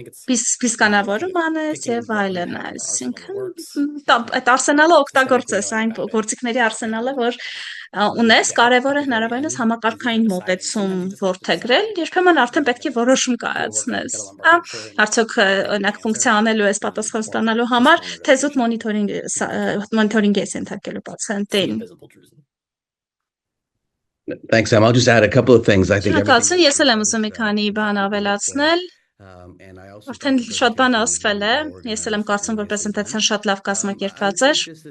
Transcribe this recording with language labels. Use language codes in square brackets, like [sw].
[hy] պիսկանավորում անես եւ այլն, այսինքն այդ արսենալը օգտագործես, այն գործիքների արսենալը, որ ունես, կարևոր է հնարավորինս համակարգային մոտեցում որդեգրել, երբեմն արդեն պետք է որոշում կայացնես, արդյոք օրինակ ֆունկցիա անելու ես պատասխան ստանալու համար, թե զուտ մոնիտորինգ ես ենթարկելու պացիենտին։ [en] Thanks, Sam. I'll just add a couple of things. I think [hy] Շնորհակալություն, ես էլ եմ ուզում մի քանի բան ավելացնել։ Արդեն շատ բան ասվել է, ես էլ եմ կարծում, որ պրեզենտացիան շատ լավ կազմակերպված էր։